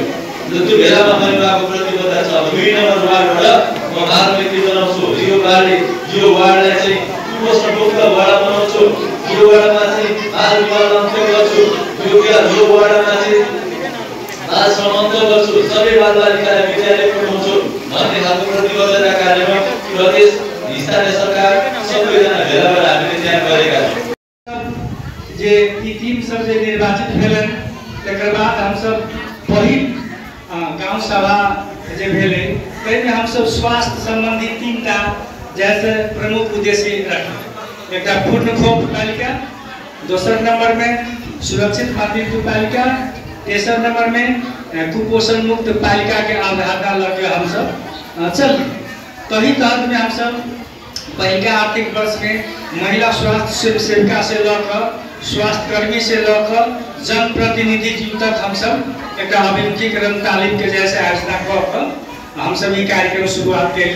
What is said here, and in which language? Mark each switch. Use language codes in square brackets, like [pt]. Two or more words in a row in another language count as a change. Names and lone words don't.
[ne] त्यो भेलामा गर्नुभएको प्रतिबद्धता छ। 2 नम्बर वार्डबाट म बालमैत्री बनाउँछु, यो वार्डलाई चाहिँ कुपोषण मुक्त वार्ड बनाउँछु, यो वार्डमा चाहिँ बाल विवाह अन्त्य गर्छु, यो वार्डमा चाहिँ बाल श्रम अन्त्य गर्छु, सबै बालबालिकालाई विद्यालय पठाउँछु भन्ने खालको प्रतिबद्धता कार्यक्रम प्रदेश स्थानीय सरकार सबैजना भेला भएर हामीले त्यहाँ गरेका छौँ। [mai] जे ई टीम सब जे निर्वाचित भेलन तकर बाद हम सब पहिल गांव सभा जे भेले ताहिमे हम सब स्वास्थ्य संबंधी 3टा जैसे प्रमुख उद्देश्य रखा। एक पूर्ण खोप पालिका, दोसर नंबर में सुरक्षित मातृत्व पालिका, तेसर नंबर में कुपोषण मुक्त पालिका के अवधारणा लगे हम सब चल। तही तहत में हम सब पहले आर्थिक वर्ष में महिला स्वास्थ्य सेविका से लेकर स्वास्थ्य कर्मी से लेकर जनप्रतिनिधि तक हम सब एक अभिमुखीकरण तालीम के जैसे आयोजना कर हम सब ये कार्यक्रम शुरुआत करी।